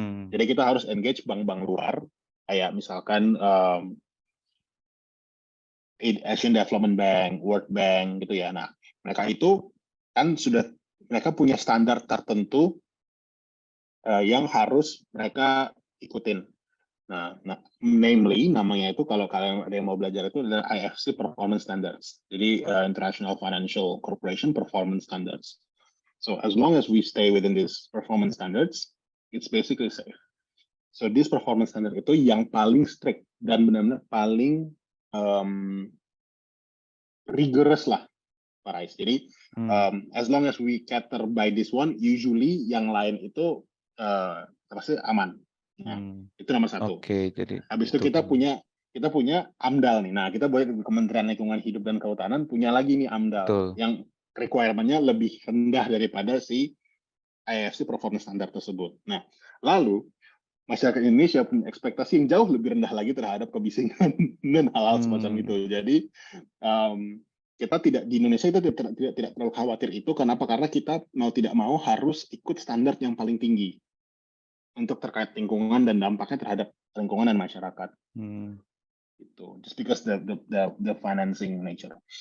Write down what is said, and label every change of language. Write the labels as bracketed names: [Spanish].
[Indonesian] Jadi kita harus engage bank-bank luar, kayak misalkan Asian Development Bank, World Bank gitu ya. Nah, mereka itu kan mereka punya standar tertentu yang harus mereka ikutin. Nah, namely namanya itu kalau kalian ada yang mau belajar itu adalah IFC Performance Standards. Jadi International Financial Corporation Performance Standards. [English] So as long as we stay within these performance standards, it's basically safe. So this performance standard [Indonesian] itu yang paling strict dan benar-benar paling rigorous lah, Pak Rais. [English] Jadi as long as we cater by this one, usually [Indonesian] yang lain itu pasti aman. Nah, itu nomor satu. Oke, jadi habis itu kita punya AMDAL nih. Nah, kita boleh Kementerian Lingkungan Hidup dan Kehutanan punya lagi nih AMDAL yang requirement-nya lebih rendah daripada si IFC Performance Standard tersebut. Nah, lalu masyarakat Indonesia punya ekspektasi yang jauh lebih rendah lagi terhadap kebisingan dan hal-hal semacam itu. Jadi kita di Indonesia itu tidak terlalu khawatir itu. Kenapa? Karena kita mau tidak mau harus ikut standar yang paling tinggi untuk terkait lingkungan dan dampaknya terhadap lingkungan dan masyarakat. [English] Itu just because the financing nature.